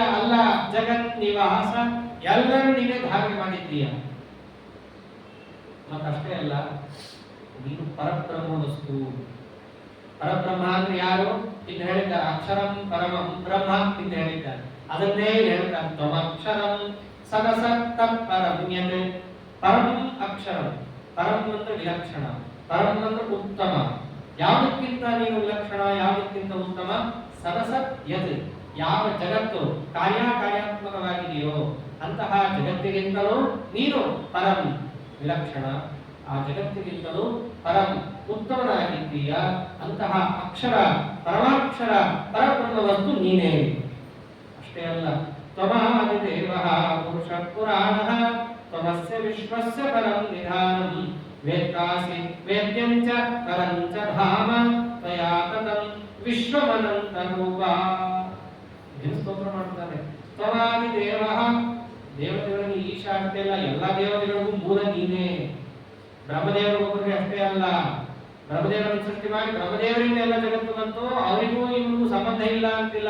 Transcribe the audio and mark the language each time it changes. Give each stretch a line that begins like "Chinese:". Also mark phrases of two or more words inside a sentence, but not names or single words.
Kannada: ಅಲ್ಲ, ಜಗತ್ ನಿವಾಸ, ಎಲ್ಲರೂ ನೀನೇ ಧಾರಣೆ ಮಾಡಿದ್ದೀಯ. ಮತ್ತಷ್ಟೇ ಅಲ್ಲ, ನೀನು ಪರಬ್ರಹ್ಮ ವಸ್ತು. ಪರಬ್ರಹ್ಮ ಅಂದ್ರೆ ಯಾರು? ಇನ್ನು ಹೇಳಿದ್ದಾರೆ,
Sanskrit: ಅಕ್ಷರಂ ಪರಮಂ ಬ್ರಹ್ಮ
Kannada: ಎಂದು ಹೇಳಿದ್ದಾರೆ. ಅದನ್ನೇ ಹೇಳ್ತಾರೆ,
Sanskrit: ತ್ವಮಕ್ಷರಂ ಸದಸತ್ತ ಪರಮ್ಯತೆ. ಪರಂ ಅಕ್ಷರಂ,
Kannada: ಪರಂ ಅಂದ್ರೆ ವಿಲಕ್ಷಣ, ಪರಂ ಅಂದ್ರೆ ಉತ್ತಮ. ಯಾವುದಕ್ಕಿಂತ ನೀನು ವಿಲಕ್ಷಣ, ಯಾವುದಕ್ಕಿಂತ ಉತ್ತಮ?
Sanskrit: ಸದಸತ್ ಯತ್,
Kannada: ಯಾವ ಜಗತ್ತು ಕಾರ್ಯಾತ್ಮಕವಾಗಿದೆಯೋ ಅಂತಹ ಜಗತ್ತಿಗಿಂತಲೂ ನೀನು ಪರಂ ವಿಲಕ್ಷಣ, ಆ ಜಗತ್ತಿಗಿಂತಲೂ ಪರಂ ಉತ್ತಮನಾಗಿದ್ದೀಯ. ಅಂತಹ ಅಕ್ಷರ, ಪರಮಾಕ್ಷರ, ಪರಬ್ರಹ್ಮ ವಸ್ತು ನೀನೇ. ಅಷ್ಟೇ ಅಲ್ಲ,
Sanskrit: ತ್ವಮಾದಿದೇವಃ ಪುರುಷ ಪುರಾಣಃ ತ್ವಮಸ್ಯ ವಿಶ್ವಸ್ಯ ಪರಂ ನಿಧಾನಂ ವೇತ್ಕಾಸಿ ವೇದ್ಯಂ ಚ ಪರಂ ಚ ಧಾಮ ತ್ವಯಾ ತತಂ ವಿಶ್ವಮನಂತ ರೂಪ.
Kannada: ಸ್ತೋತ್ರ ಮಾಡ್ತಾರೆ. ತ್ವಮಾದಿದೇವಃ, ದೇವತೆಗಳಿಗೆ ಈಶ ಅಷ್ಟೇ ಅಲ್ಲ, ಎಲ್ಲ ದೇವತೆಗಳಿಗೂ ಮೂಲ ನೀನೇ. ಬ್ರಹ್ಮದೇವರಿಗೊಬ್ಬರಿಗೆ ಅಷ್ಟೇ ಅಲ್ಲ, ಬ್ರಹ್ಮದೇವರನ್ನು ಸೃಷ್ಟಿ ಮಾಡಿ ಬ್ರಹ್ಮದೇವರಿಂದ ಎಲ್ಲ ಜಗತ್ತು ಬಂತು, ಅವರಿಗೂ ಇವರಿಗೂ ಸಂಬಂಧ ಇಲ್ಲ ಅಂತಿಲ್ಲ.